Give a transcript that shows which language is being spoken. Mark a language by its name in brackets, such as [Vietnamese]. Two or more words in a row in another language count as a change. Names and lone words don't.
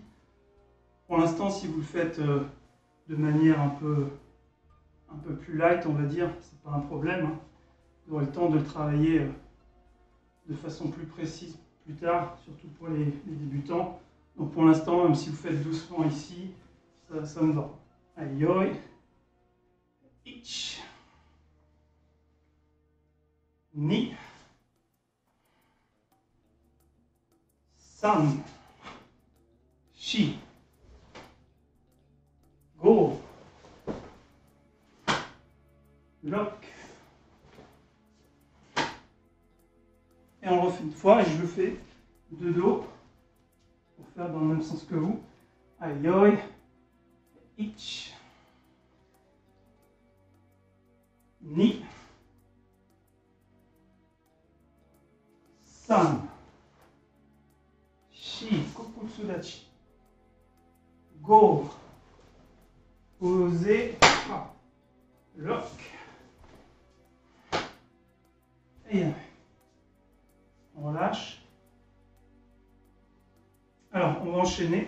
[French] Pour l'instant, si vous le faites de manière un peu plus light, on va dire, c'est pas un problème. Hein. Vous aurez le temps de le travailler de façon plus précise plus tard, surtout pour les débutants. Donc pour l'instant, même si vous faites doucement ici, ça me va. Aïe aïe. [Japanese] Ich. Ni. San. Shi. Go. Lock. [French] Et on le refait une fois et je le fais de dos pour faire dans le même sens que vous. Aïe aïe. [Japanese] Ich. Ni. San. Shi. Kokutsudachi. Go. Posez. Lock. [French] Et on relâche. Alors, on va enchaîner.